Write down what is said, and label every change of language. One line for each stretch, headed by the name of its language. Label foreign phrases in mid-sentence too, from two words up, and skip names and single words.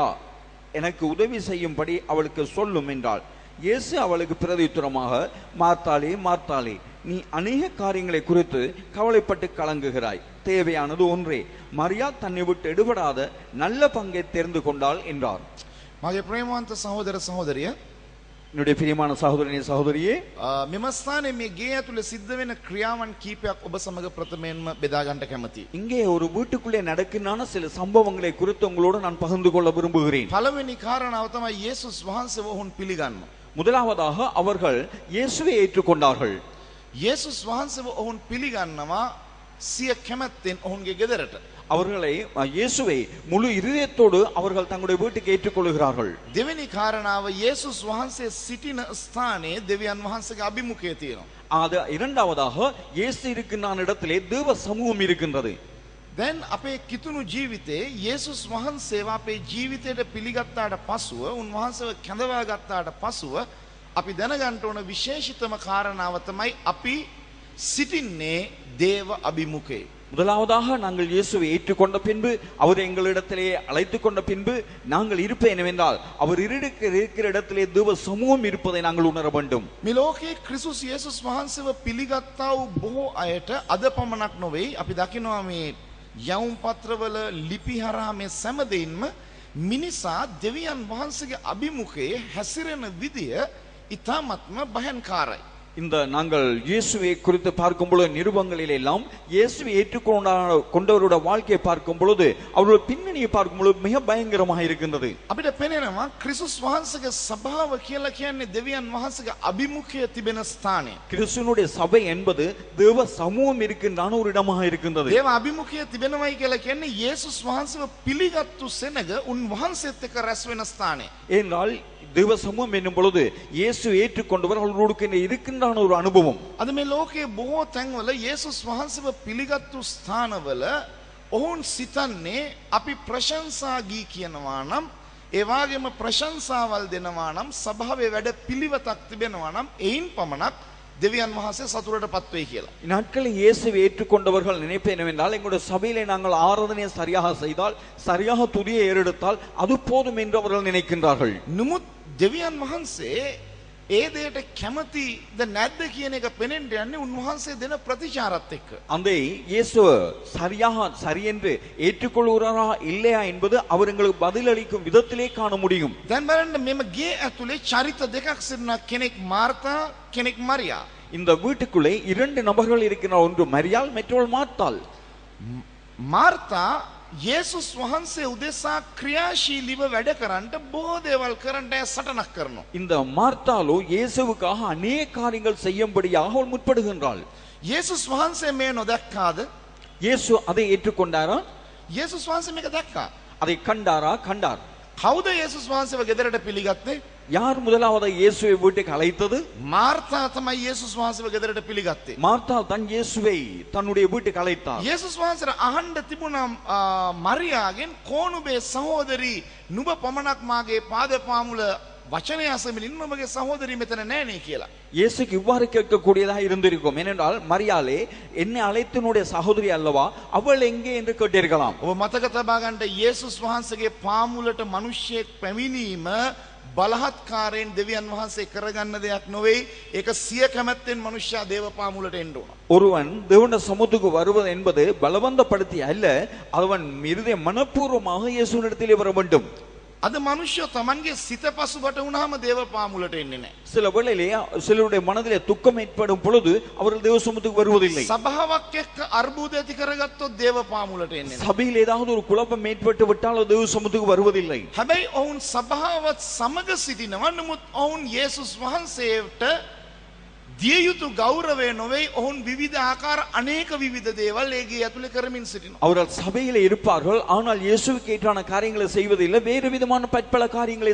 Tamil: எனக்கு உதவி செய்யும்படி அவளுக்கு சொல்லும் என்றாள். இயேசு அவளுக்கு பிரதியுத்தரமாக, மார்த்தாளே மார்த்தாளே, நீ அநேக காரியங்களை குறித்து கவலைப்பட்டு கலங்குகிறாய். தேவையானது ஒன்றே. மரியா தன்னை விட்டு எடுபடாத நல்ல பங்கை தெரிந்து கொண்டாள் என்றார்.
Sinhala: මගේ ප්‍රේමවන්ත සහෝදර සහෝදරිය,
Tamil: என்னுடைய பிரியமான சகோதரனே சகோதரியே,
Sinhala: මෙම ස්ථානයේ මේ ගේ ඇතුලේ සිද්ධ වෙන ක්‍රියාවන් කීපයක් ඔබ සමග ප්‍රථමයෙන්ම බෙදා ගන්නට කැමතියි.
Tamil: இங்கே ஒரு வீட்டுக்குள்ளே நடக்கின்ற சில சம்பவங்களை குறித்து உங்களோடு நான் பகிர்ந்து கொள்ள விரும்புகிறேன்.
Sinhala: පළවෙනි කාරණාව තමයි යේසුස් වහන්සේව ඔවුන් පිළිගන්නවා.
Tamil: முதலாவதாக அவர்கள் இயேசுவை ஏற்றுக்கொண்டார்கள்.
Sinhala: යේසුස් වහන්සේව ඔවුන් පිළිගන්නවා සිය කැමැත්තෙන් ඔවුන්ගේ ගෙදරට.
Tamil: அவர்களை இயேசுவை முழு இதயத்தோடு அவர்கள் தங்களுடைய வீட்டுக்கு ஏற்றுக்கொள்கிறார்கள்.
Sinhala: දෙවෙනි කාරණාව යේසුස් වහන්සේ සිටින ස්ථානයේ දෙවියන් වහන්සේගේ අභිමුඛය තියෙනවා.
Tamil: அது இரண்டாவதாக இயேசு இருக்கின்ற இடத்திலே தேவ சமூகம் இருக்கின்றது.
Sinhala: දැන් අපේ කිතුණු ජීවිතේ යේසුස් වහන්සේව අපේ ජීවිතයට පිළිගත්තාට පසුව උන්වහන්සේව කැඳවා ගත්තාට පසුව අපි දැනගන්න ඕන විශේෂිතම කාරණාව තමයි අපි සිටින්නේ දේව අභිමුඛේ.
Tamil: முதலாவதாக நாங்கள் இயேசுவை ஏற்றுக்கொண்ட பின்பு அவர் எங்களிடத்திலே அழைத்துக் கொண்ட பின்பு நாங்கள் இருப்பது என்னவென்றால் அவர் இருக்கிற இடத்திலே தேவ சமூகம் இருப்பதை நாங்கள் உணர வேண்டும்.
Sinhala: මේ ලෝකේ ක්‍රිස්තුස් යේසුස් වහන්සේව පිළිගත්තා වූ බොහෝ අයට අද පමණක් නොවේ. අපි දකිනවා මේ යවුම් පත්‍රවල ලිපි හරහා මේ සෑමදෙයින්ම මිනිසා දෙවියන් වහන්සේගේ අභිමුඛයේ හැසිරෙන විදිය ඉතාමත්ම භයංකාරයි.
Tamil: இந்த நாங்கள் இயேசுவை குறித்து பார்க்கும் பொழுது நிருபங்களில் எல்லாம் இயேசுவை ஏற்றுக்கொண்டவருடைய வாழ்க்கையை பார்க்கும் பொழுது அவருடைய பின்னணியை பார்க்கும் பொழுது மிக பயங்கரமாக இருக்கின்றது.
Sinhala: අපිට පේනවා ක්‍රිස්තුස් වහන්සේගේ සභාව කියලා කියන්නේ දෙවියන් වහන්සේගේ අභිමුඛයේ තිබෙන ස්ථානය.
Tamil: கிறிஸ்துவனுடைய சபை என்பது தேவ சமூகம் இருக்கின்றான ஒரு இடமாக இருக்கின்றது.
Sinhala: දේව අභිමුඛයේ තිබෙනවයි කියලා කියන්නේ යේසුස් වහන්සේව පිළිගත්තු සෙනග උන්වහන්සේත් එක්ක රැස් වෙන ස්ථානය.
Tamil: ஏனென்றால் தேவ சமூகம் என்னும் பொழுது இயேசு ஏற்றுக்கொண்டவர் அவர்களுக்கு இருக்கின்றான ஒரு அனுபவம்.
Sinhala: අද මේ ලෝකයේ බොහෝ තැන්වල යේසුස් වහන්සේව පිළිගත්තු ස්ථානවල ඔවුන් සිතන්නේ අපි ප්‍රශංසා ගී කියනවා නම් ඒ වගේම ප්‍රශංසාවල් දෙනවා නම් සභාවේ වැඩ පිළිවෙතක් තිබෙනවා නම් එයින් පමණක් දෙවියන් වහන්සේ සතුටටපත් වෙයි කියලා.
Tamil: இந்நாட்களில் இயேசுவை ஏற்றுக்கொண்டவர்கள் நினைப்பது என்னவென்றால் எங்களுடைய சபையிலே நாங்கள் ஆராதனையை சரியாக செய்தால் சரியாக துதியை ஏறெடுத்தால் அது போதும் என்று அவர்கள் நினைக்கின்றார்கள்.
Sinhala: නමුත් දෙවියන් වහන්සේ ඒ දෙයට කැමතිද නැද්ද කියන එක පෙනෙන්න යන්නේ උන්වහන්සේ දෙන ප්‍රතිචාරත් එක්ක.
Tamil: அந்த இயேசு சரியாக சரி என்று ஏற்றுக்கொள்கிறாரா இல்லையா என்பது அவர் எங்களுக்கு பதிலளிக்கும் விதத்திலே காண முடியும்.
Sinhala: දැන් බලන්න මෙම ගේ ඇතුලේ චරිත දෙකක් සිටිනවා. කෙනෙක් මාර්තා කෙනෙක් මරියා.
Tamil: இந்த வீட்டுக்குள்ளே இரண்டு நபர்கள் இருக்கிறார். ஒன்று மரியாள் மற்றவள் மார்த்தாள்.
Sinhala: මාර්තා යේසුස් වහන්සේ උදෙසා ක්‍රියාශීලීව වැඩ කරන්න බොහෝ දේවල් කරන්න සටනක් කරනවා.
Tamil: இந்த மார்த்தாளோ இயேசுவுக்காக அநேக காரியங்கள் செய்யும்படியாக அவள் முற்படுகின்றாள்.
Sinhala: යේසුස් වහන්සේ මේ නොදැක්කාද?
Tamil: இயேசு அதை ஏற்றுக்கொண்டாரா?
Sinhala: යේසුස් වහන්සේ මේක දැක්කා.
Tamil: அதை கண்டாரா? கண்டார்.
Sinhala: කවුද යේසුස් වහන්සේව ගෙදරට පිළිගත්තේ?
Tamil: யார் முதலாவது இயேசுவை வீட்டுக்கு அழைத்தது?
Sinhala: මාර්තා තමයි යේසුස් වහන්සේව ගෙදරට පිළිගත්තේ.
Tamil: மார்த்தாள் தன் இயேசுவை தன்னுடைய வீட்டுக்கு அழைத்தார்.
Sinhala: යේසුස් වහන්සේට අහන්න තිබුණා මරියාගෙන් "කෝණුබේ සහෝදරි නුඹ පමණක් මාගේ පාද පාමුල වචනය අසමින් නුඹගේ සහෝදරි මෙතන නෑනේ" කියලා.
Tamil: இயேசுக்கு இவ்வாறு கேட்கக்கூடியதாக இருந்திருக்கும். ஏனென்றால் மரியாளே என்னை அழைத்தனுடைய சகோதரி அல்லவா, அவள் எங்கே என்று கேட்டிருக்கலாம்.
Sinhala: ඔබ මතක තබා ගන්න යේසුස් වහන්සේගේ පාමුලට මිනිහෙක් පැමිණීම බලහත්කාරයෙන් දෙවියන් වහන්සේ කරගන්න දෙයක් නොවේ. ඒක සිය කැමැත්තෙන් මිනිහා දේව පාමුලට එන්න ඕන.
Tamil: ஒருவன் தேவனுடைய சமூகத்துக்கு வருவது என்பது பலவந்தப்படுத்தி அல்ல, அவன் இருதய மனப்பூர்வமாக இயேசுவினிடத்திலே வர வேண்டும்.
Sinhala: අද මිනිස්සු තමන්ගේ සිත පසුබට වුණාම දේව පාමුලට එන්නේ නැහැ.
Tamil: சில வேளையிலே சிலருடைய மனதிலே துக்கம் ஏற்படும் பொழுது அவர்கள் தேவ சமூகத்துக்கு வருவதில்லை.
Sinhala: සභාවක් එක්ක අර්බුද ඇති කරගත්තොත් දේව පාමුලට එන්නේ නැහැ.
Tamil: சபையில் ஏதாவது ஒரு குழப்பம் ஏற்பட்டு விட்டால் தேவ சமூகத்துக்கு வருவதில்லை.
Sinhala: හැබැයි ඔවුන් සභාවත් සමග සිටිනවා. නමුත් ඔවුන් යේසුස් වහන්සේට දිය යුතු ගෞරවය නොවේ. ඔවුන් විවිධ ආකාර අනේක විවිධ දේවල් ඒ ගේ ඇතුලේ කරමින් සිටිනවා.
Tamil: அவர்கள் சபையிலே இருப்பார்கள், ஆனால் இயேசுவுக்கு ஏற்றான காரியங்களை செய்வதில்லை, வேறு விதமான பற்பல காரியங்களை